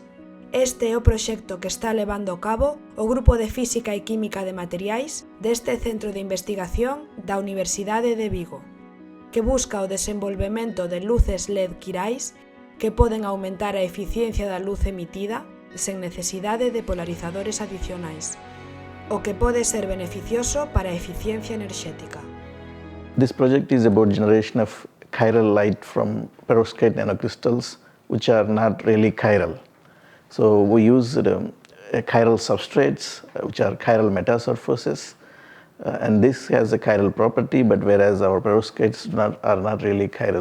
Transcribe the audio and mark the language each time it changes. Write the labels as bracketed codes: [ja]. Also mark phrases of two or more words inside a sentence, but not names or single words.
[gl] Este é o proxecto que está levando a cabo o Grupo de Física e Química de Materiais deste Centro de Investigación da Universidade de Vigo, que busca o desenvolvemento de luces LED quirais que poden aumentar a eficiencia da luz emitida sen necesidade de polarizadores adicionais, o que pode ser beneficioso para a eficiencia enerxética. [en] This project is about generation of chiral light from perovskite nanocrystals, which are not really chiral. So we use chiral substrates, which are chiral metasurfaces, and this has a chiral property, but whereas our perovskites are not really chiral.